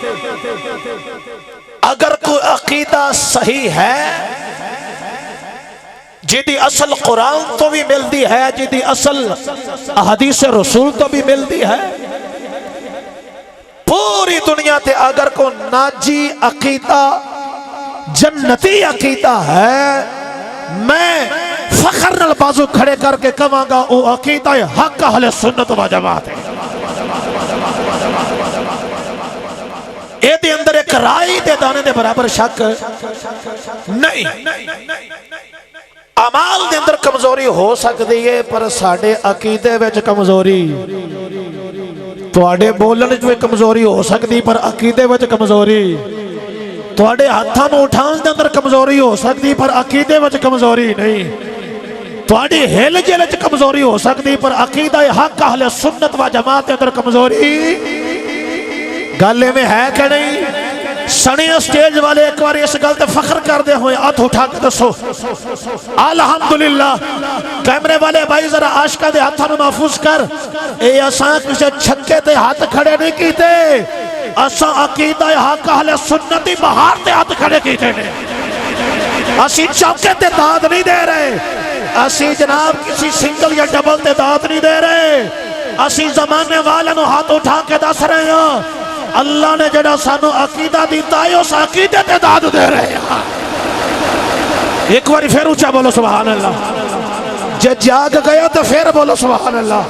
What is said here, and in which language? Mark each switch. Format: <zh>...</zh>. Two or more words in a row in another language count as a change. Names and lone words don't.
<pa>اگر کوئی عقیدہ صحیح ہے جیدی اصل قرآن تو بھی ملتی ہے، جیدی اصل حدیث رسول تو بھی ملتی ہے، پوری دنیا تے اگر کوئی ناجی عقیدہ جنتی عقیدہ ہے، میں فخر نال بازو کھڑے کر کے کہاں گا او عقیدہ حق اہل سنت و جماعت ہے۔ اے دے اندر ایک رائی دے دانے دے برابر شک نہیں۔ عمال دے اندر کمزوری ہو سکتی ہے پر ساڑھے عقیدے وچ کمزوری، تواڈے بولن وچ کمزوری ہو سکتی پر عقیدے وچ کمزوری، تواڈے ہتھاں نوں اٹھان دے اندر کمزوری ہو سکتی پر عقیدے وچ کمزوری نہیں، تواڈی ہل جل وچ کمزوری ہو سکتی پر عقیدہ حق اہل سنت و جماعت دے اندر کمزوری گالے میں ہے کہ نہیں؟ سنی اسٹیج والے ایک بار اس گل تے فخر کر دے ہوئے ہاتھ اٹھا کے دسو الحمدللہ۔ کیمرے والے بھائی ذرا عاشقہ دے ہاتھاں نوں محفوظ کر، اے اساں کسے چھکے تے ہاتھ کھڑے نہیں کیتے، اساں عقیدہ حق اہل سنتی بہار تے ہاتھ کھڑے کیتے نے۔ اسی چوکے تے داد نہیں دے رہے، اسی جناب کسی سنگل یا ڈبل تے داد نہیں دے رہے، اسی زمانے والے نو ہاتھ اٹھا کے دس رہے ہیں اللہ نے جڑا سانو عقیدہ دیتا ہے اس عقیدے تے داد دے رہے ہیں۔ ایک باری پھر اونچا بولو</pa> <ar>سبحان اللہ،</ar> <pa>جے جاگ گیا تو پھر بولو</pa> <ar>سبحان اللہ۔</ar>